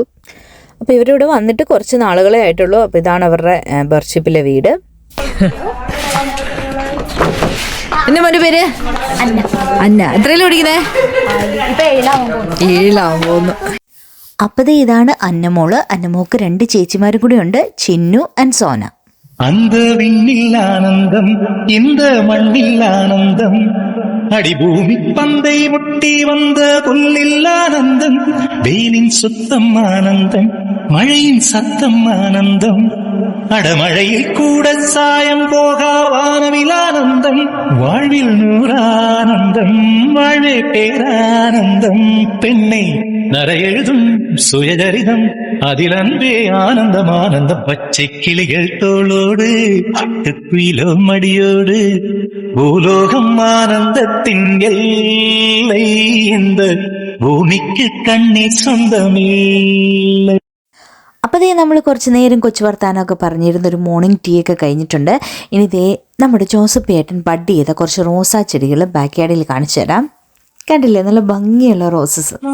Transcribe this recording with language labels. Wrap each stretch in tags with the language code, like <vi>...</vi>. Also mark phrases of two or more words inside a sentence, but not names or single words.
<ml>അപ്പോൾ ഇവരിവിടെ വന്നിട്ട് കുറച്ച് നാളുകളെ ആയിട്ടുള്ളൂ. അപ്പോൾ ഇതാണ് അവരുടെ ബർച്ചിപ്പിലെ വീട്. എന്റെ മോന്റെ പേര് അന്ന. എത്രയിലും പഠിക്കുന്നേ? 7 പോകുന്നു. അപ്പതേ ഇതാണ് അന്നമോള്. അന്നമോക്ക് 2 ചേച്ചിമാരും കൂടി ഉണ്ട്, ചിന്നു ആൻഡ് സോന.</ml> <ta>அந்த விண்ணில் ஆனந்தம் இந்த மண்ணில் ஆனந்தம் அடிபூமி பந்தை முட்டி வந்த புல்லில் ஆனந்தம் வெயிலின் சுத்தம் ஆனந்தம் மழையின் சத்தம் ஆனந்தம் அடமழையில் கூட சாயம் போகா வானவில் ஆனந்தம் வாழ்வில் நூறானந்தம் வாழ்வே பேரானந்தம் பெண்ணை நரையெழுதும் சுயஜரிதம் அதில் அன்பே ஆனந்தம் ஆனந்தம் பச்சை கிளிகள் தோளோடு குயிலோ மடியோடு பூலோகம் ஆனந்தத்தின் எல்லை இந்த</ta> <ml>ഭൂമിക്ക് കണ്ണീർ സ്വന്തമില്ല. അപ്പോൾ നമ്മൾ കുറച്ച് നേരം കൊച്ചു വർത്താനമൊക്കെ പറഞ്ഞിരുന്നൊരു</ml> <en>morning tea</en> <ml>ഒക്കെ കഴിഞ്ഞിട്ടുണ്ട്. ഇനി നമ്മുടെ ജോസഫ് ഏട്ടൻ ബഡ് ചെയ്ത കുറച്ച് റോസാ ചെടികൾ</ml> <en>back yard</en> <ml>കാണിച്ചു തരാം. കണ്ടില്ലേ, നല്ല ഭംഗിയുള്ള റോസസ്.</ml>